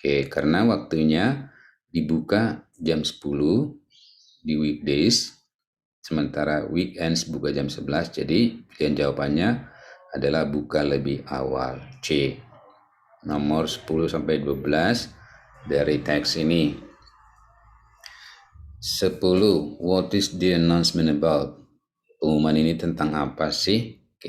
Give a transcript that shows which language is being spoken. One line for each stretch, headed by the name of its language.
Indonesian: Karena waktunya dibuka jam 10 di weekdays, sementara weekends buka jam 11, jadi pilihan jawabannya adalah buka lebih awal. C. Nomor 10 sampai 12 dari teks ini. 10.
English: What is the announcement about?
Indonesian: Pengumuman ini tentang apa sih?